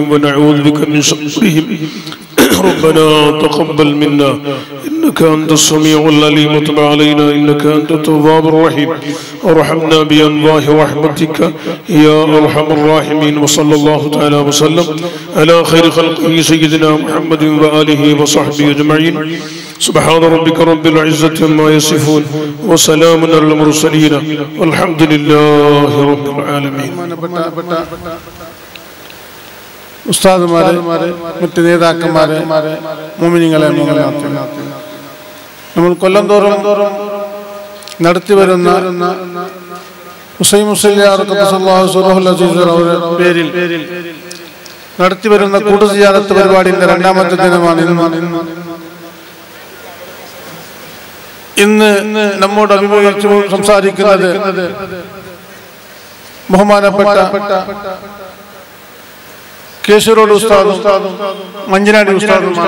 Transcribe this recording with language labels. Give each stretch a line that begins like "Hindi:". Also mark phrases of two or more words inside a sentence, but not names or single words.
Arabic: ونعوذ بك من شرهم ربنا تقبل منا إنك أنت السميع العليم وتب علينا إنك أنت التواب الرحيم وارحمنا بأنواع رحمتك يا أرحم الراحمين وصلى الله تعالى وسلم على خير خلقه سيدنا محمد وآله وصحبه أجمعين سبحان ربك رب العزة عما يصفون وسلام على المرسلين والحمد لله رب العالمين
Malayalam: ഉസ്താദുമാരെ മറ്റ് നേതാക്കന്മാരെ മുഅ്മിനീങ്ങളെ നമ്മൾ കൊല്ലം തോറും നടത്തി വരുന്ന ഹുസൈൻ മുസ്ലിയാർ പേരിൽ നടത്തി വരുന്ന കൂട്ടുസിയാറത്ത് പരിപാടിയുടെ രണ്ടാമത്തെ ദിനമാണ് ഇന്ന് നമ്മോട് അഭിമുഖീകരിച്ചു സംസാരിക്കുന്നത് ബഹുമാനപ്പെട്ട കേശവരോട് ഉസ്താദും മഞ്ചനാടി ഉസ്താദുമാണ്.